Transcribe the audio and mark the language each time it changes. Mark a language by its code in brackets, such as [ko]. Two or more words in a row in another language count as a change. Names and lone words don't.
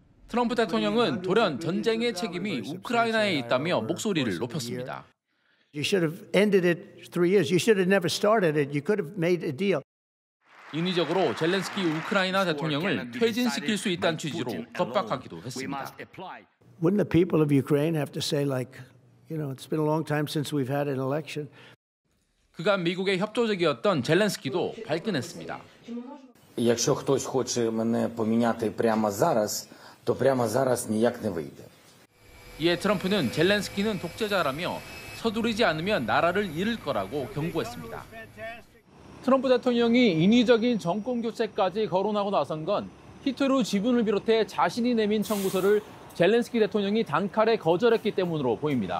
[ko] 트럼프 대통령은 돌연 전쟁의 책임이 우크라이나에 있다며 목소리를 높였습니다. [en] You should have ended it 3 years. You should have never started it. You could have made a deal. [ko] 인위적으로 젤렌스키 우크라이나 대통령을 퇴진시킬 수 있다는 취지로 협박하기도 했습니다. [en] Wouldn't the people of Ukraine have to say like, it's been a long time since we've had an election. [ko] 그간 미국의 협조적이었던 젤렌스키도 발끈했습니다. [uk] Якщо хтось хоче мене поміняти прямо зараз, то прямо зараз ніяк не вийде. [ko] 이에 트럼프는 젤렌스키는 독재자라며 서두르지 않으면 나라를 잃을 거라고 경고했습니다. 트럼프 대통령이 인위적인 정권 교체까지 거론하고 나선 건 히토르 지분을 비롯해 자신이 내민 청구서를 젤렌스키 대통령이 단칼에 거절했기 때문으로 보입니다.